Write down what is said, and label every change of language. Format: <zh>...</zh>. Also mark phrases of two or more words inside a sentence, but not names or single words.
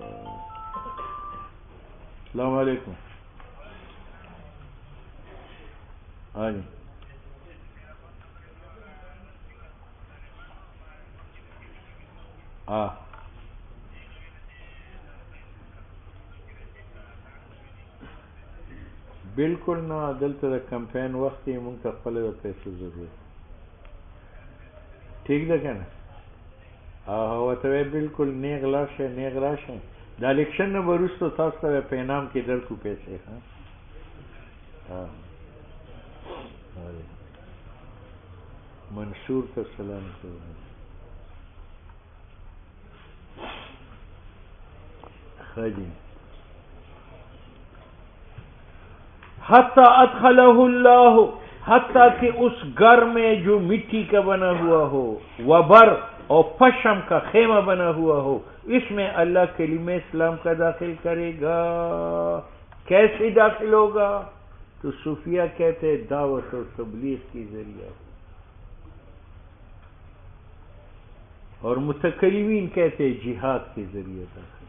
<ur>السلام علیکم، ہاں جی، ہاں بالکل نہ،</ur> <ps>دلته د کمپین وخت یې مونږ ته خپله د پیسو ضرورت، ٹھیک ده که نه؟ ورته وایي بالکل نیغ لاړ شئ، نیغ راشئ، د الیکشن نه به وروستو تاسو ته په انعام کې درکړو پیسې، منصور ته سلام کوم، ښه جی،</ps> <ar>حتی ادخلہ اللہ،</ar> <ur>حتیٰ کہ اس گھر میں جو مٹی کا بنا ہوا ہو، وبر اور پشم کا خیمہ بنا ہوا ہو، اس میں اللہ کلمہ اسلام کا داخل کرے گا۔ کیسے داخل ہوگا؟ تو صوفیہ کہتے ہیں دعوت اور تبلیغ کی ذریعہ، اور متکلمین کہتے ہیں جہاد کے ذریعے داخل۔</ur>